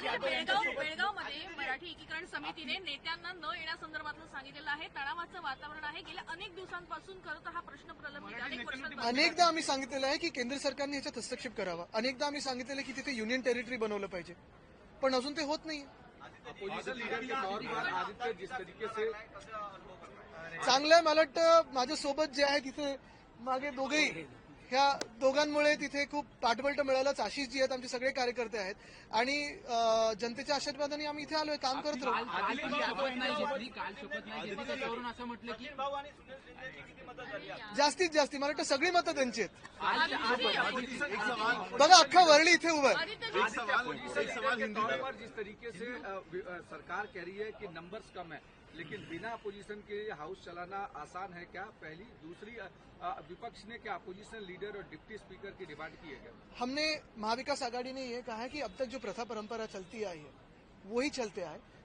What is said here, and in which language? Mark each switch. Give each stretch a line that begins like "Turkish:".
Marathi: बेळगावमध्ये मराठी एकीकरण समितीने नेत्यांना न येण्यासंदर्भातलं सांगितलेलं आहे. तणावाचं वातावरण आहे. गेल्या अनेक दिवसांपासून खरं तर हा प्रश्न प्रलंबित आहे. अनेक वर्षांपासून अनेकदा आम्ही सांगितलेलं आहे की केंद्र सरकारने ह्याच्यात हस्तक्षेप करावा. अनेकदा आम्ही सांगितलेलं की तिथे युनियन टेरिटरी बनवलं पाहिजे, पण अजून ते होत नाही.
Hindi: अपोजिशन लीडर के तौर पर आदित्य जिस तरीके से
Marathi: चांगलं आहे. मला वाटतं माझ्यासोबत जे आहे तिथे मागे दोघेही, ह्या दोघांमुळे तिथे खूप पाठबळ मिळालंच. आशिष जी आहेत, आमचे सगळे कार्यकर्ते आहेत आणि जनतेच्या आशीर्वादाने आम्ही इथे आलोय, काम करत राहू. काल शपथ नाही घेतली त्याच्यावरून असं म्हटलं की जास्तीत जास्त मला वाटतं सगळी मतं त्यांची आहेत. बघा अख्खा वरळी इथे उभं आहे.
Hindi: के तौर पर जिस तरीके से सरकार कह रही है कि नंबर्स कम है, लेकिन बिना अपोजिशन के हाउस चलाना आसान है क्या? पहली, दूसरी, विपक्ष ने क्या अपोजिशन लीडर और डिप्टी स्पीकर की डिमांड की है क्या? हमने महाविकास आघाड़ी ने ये कहा है कि अब तक जो प्रथा परंपरा चलती आई है वही चलते आए.